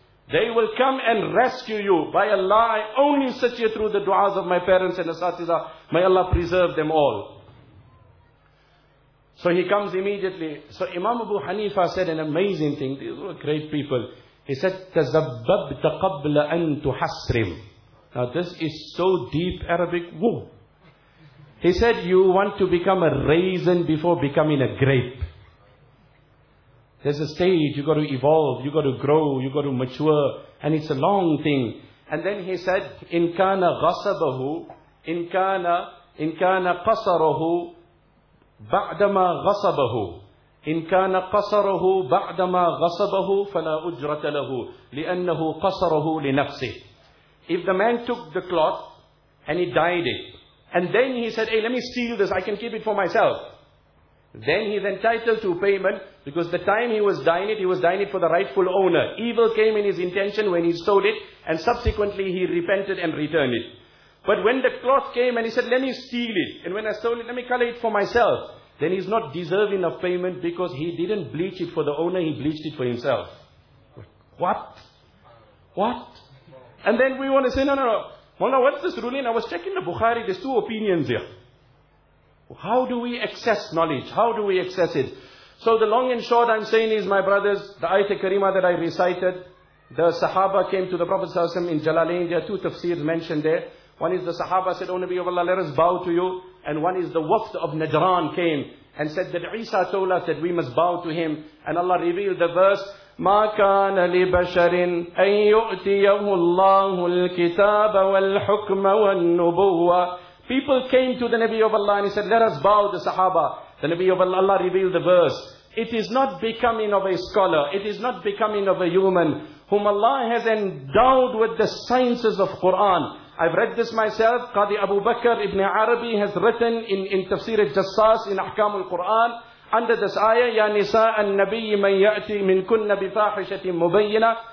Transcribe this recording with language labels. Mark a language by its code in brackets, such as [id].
[en] They will come and rescue you. By Allah, I only sit here through the du'as of my parents and asatiza. May Allah preserve them all. So he comes immediately. So Imam Abu Hanifa said an amazing thing. These were great people. He said, [ar] تَزَبَّبْتَ قَبْلَ أَن تُحَسْرِمْ. [en] Now this is so deep Arabic. Whoa. He said, you want to become a raisin before becoming a grape. There's a stage, you got to evolve, you got to grow, you got to mature, and it's a long thing. And then he said, [ar] إِن كَانَ غَصَبَهُ إِن كَانَ قَصَرَهُ بَعْدَمَا غَصَبَهُ إِن كَانَ قَصَرَهُ بَعْدَمَا غَصَبَهُ فَلَا أُجْرَةَ لَهُ لِأَنَّهُ قَصَرَهُ لِنَفْسِهِ. [en] If the man took the cloth and he dyed it, and then he said, hey, let me steal this, I can keep it for myself. Then he's entitled to payment, because the time he was dying it for the rightful owner. Evil came in his intention when he stole it, and subsequently he repented and returned it. But when the cloth came and he said, let me steal it, and when I stole it, let me color it for myself, then he's not deserving of payment because he didn't bleach it for the owner, he bleached it for himself. What? What? And then we want to say, no. Mawlana, what's this ruling? I was checking the Bukhari, there's two opinions here. How do we access knowledge? How do we access it? So the long and short I'm saying is, my brothers, the Ayat-e Karima that I recited, the Sahaba came to the Prophet Sallallahu Alaihi Wasallam in Jalalain. There are two tafsirs mentioned there. One is the Sahaba said, O Nabi of Allah, let us bow to you. And one is the Wafd of Najran came and said that Isa told us that we must bow to him. And Allah revealed the verse, [ar] مَا كَانَ لِبَشَرٍ أَن يُؤْتِيَهُ اللَّهُ الْكِتَابَ وَالْحُكْمَ وَالنُّبُوَّةِ. [en] People came to the Nabi of Allah and he said, let us bow the Sahaba. The Nabi of Allah revealed the verse. It is not becoming of a scholar. It is not becoming of a human whom Allah has endowed with the sciences of Quran. I've read this myself. Qadi Abu Bakr ibn Arabi has written in Tafsir al-Jassas in Ahkam al-Quran under this ayah, [ar] Ya Nisa al-Nabi man ya'ti min kunna bifahishatin mubayyina.